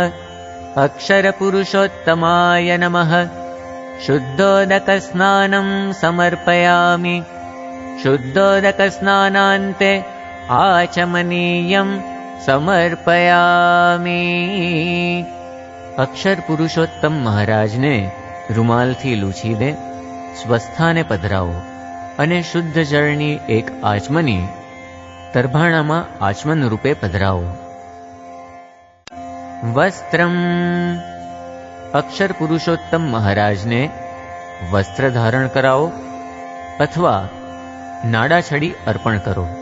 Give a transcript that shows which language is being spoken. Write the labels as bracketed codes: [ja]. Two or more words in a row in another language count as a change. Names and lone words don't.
[sa] अक्षरपुरुषोत्तमाय नमः। शुद्धोदकस्नानं समर्पयामि। शुद्धोदकस्नानान्ते आचमनीयं समर्पयामि। [gu] અક્ષર પુરુષોત્તમ મહારાજ ને રૂમાલ થી લૂછી દે સ્વસ્થાને પધરાવો અને શુદ્ધ જળની એક આચમની તરભાણામાં આચમન રૂપે પધરાવો. [sa] વસ્ત્રમ. [gu] અક્ષર પુરુષોત્તમ મહારાજને વસ્ત્ર ધારણ કરાવો અથવા નાડાછડી અર્પણ કરો.